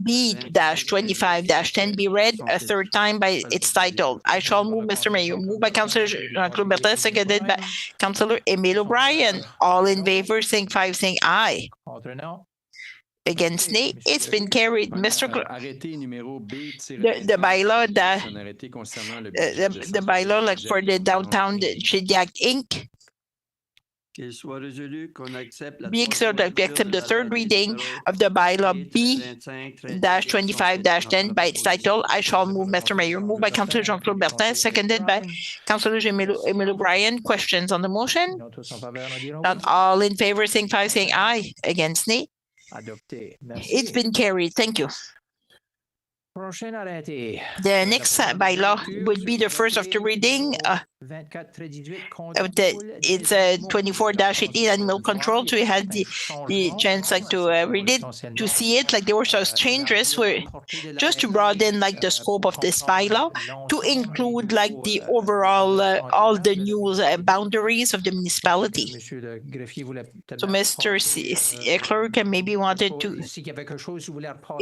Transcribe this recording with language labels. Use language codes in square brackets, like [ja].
[en] B-25-10 be read a third time by its title. I shall move, Mr. Mayor. Moved by Councillor Jean-Claude Bertin, seconded by Councillor Emile O'Brien. All in favor, saying aye. [fr] Contre non. [en] Against nay, it's been carried. Mr. Clerk, [fr] Arrêté numéro B. [en] the bylaw, [fr] Un arrêté concernant le budget de [en] the bylaw like for the downtown Shediac Inc. [fr] qu'il soit résolu qu'on accepte la [en] Be accepted that we accept the third reading of the bylaw B-25-10 by its title. I shall move, Mr. Mayor. Moved by Councillor Jean-Claude Bertin, seconded by Councillor Emile O'Brien. Questions on the motion? [fr] Non, tous en faveur, nous dirons [en] Not [fr] oui. [en] all in favor, saying aye. Against nay. [fr] Adopté. Merci. [en] It's been carried. Thank you. [fr] Prochain arrêté. [en] The next bylaw would be the first of the reading. 24-18 It's 24-18 animal control. So we had the chance like to read it, to see it. Like there were some changes where just to broaden like the scope of this bylaw to include like the overall all the new boundaries of the municipality. [fr] Monsieur le greffier voulait peut-être [en] So Mr. Clerk maybe wanted to, [fr] S'il y avait quelque chose, vous voulez reprendre